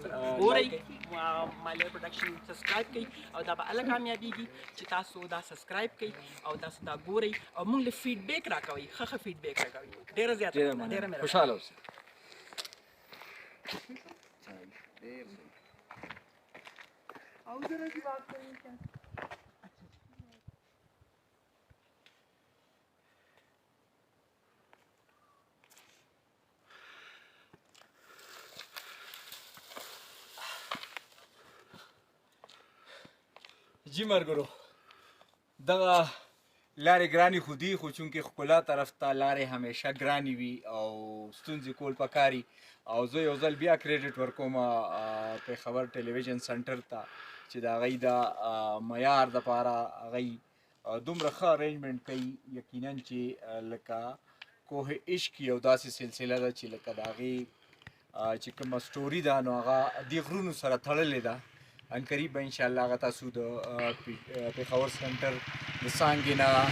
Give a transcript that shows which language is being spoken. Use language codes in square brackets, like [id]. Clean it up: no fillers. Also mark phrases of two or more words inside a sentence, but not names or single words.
[ps] ګورئ مالیار پروډکشن سبسکرایب کړئ او دا به هله کامیابیږي چې تاسو دا سبسکرایب کړئ او تاسو دا ګورئ او موږ له فیډبیک راکوئ ښه فیډبیک راکوئ ډېره زیاته ډېره مهرباني خوشحاله اوسئ [ur] او ذرا سی بات کریں کیا [ps] جی ملګرو دغه لارې ګرانې خو دي خو چونکې ښکلا طرف ته لارې همیشه ګرانې وي او ستونزې کول پکاري او زه یو ځل بیا کریډټ ورکوم پېښور ټلویزیون سنټر ته چې د هغوی د معیار دپاره هغوی دومره ښه ارینجمنټ کوي یقینا چې لکه کوه عشق یو داسې سلسله ده چې لکه د هغې چې کومه سټوري ده نو هغه دې غرونو سره تړلې ده ان قریب به انشاءالله هغه تاسو د پېښور سنټر د څانګې نه